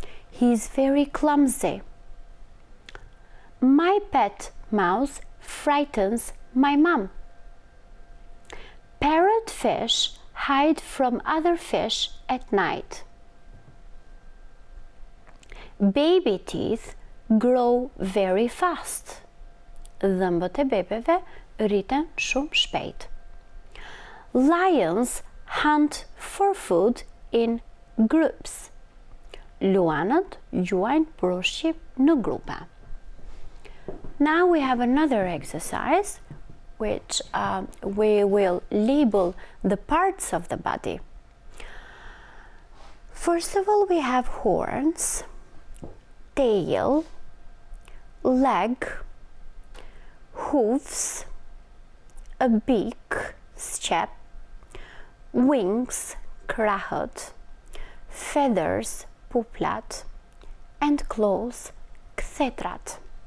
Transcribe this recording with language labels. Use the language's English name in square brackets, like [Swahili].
[English] He is very clumsy. My pet mouse frightens my mom. Parrotfish hide from other fish at night. Baby teeth grow very fast. [Albanian] Dhëmbët e bebeve rriten shumë shpejt. [English] Lions hunt for food in groups. [Albanian] Luanët gjuajnë për ushqim në grupe. [English] Now we have another exercise which we will label the parts of the body. First of all, we have horns, tail, leg, hooves, a beak, step, wings, krahët, feathers, puplat, and claws, kthetrat.